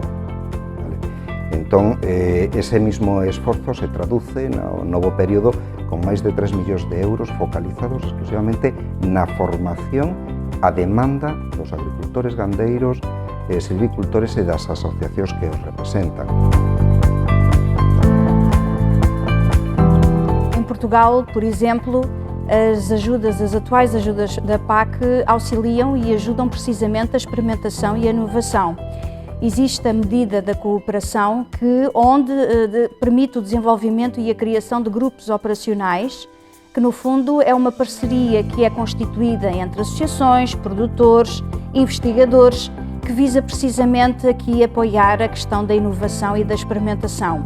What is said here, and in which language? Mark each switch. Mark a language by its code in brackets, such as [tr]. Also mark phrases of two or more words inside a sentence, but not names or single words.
[gl] Entón, ese mismo esforzo se traduce no novo período con máis de 3 millóns de euros focalizados exclusivamente na formación a demanda dos agricultores, gandeiros, silvicultores e das asociacións que os representan. [pt] Em Portugal, por exemplo, as atuais ajudas da PAC auxiliam e ajudam precisamente a experimentação e a inovação. Existe a medida da cooperação onde permite o desenvolvimento e a criação de grupos operacionais, que no fundo é uma parceria que é constituída entre associações, produtores, investigadores, que visa precisamente aqui apoiar a questão da inovação e da experimentação.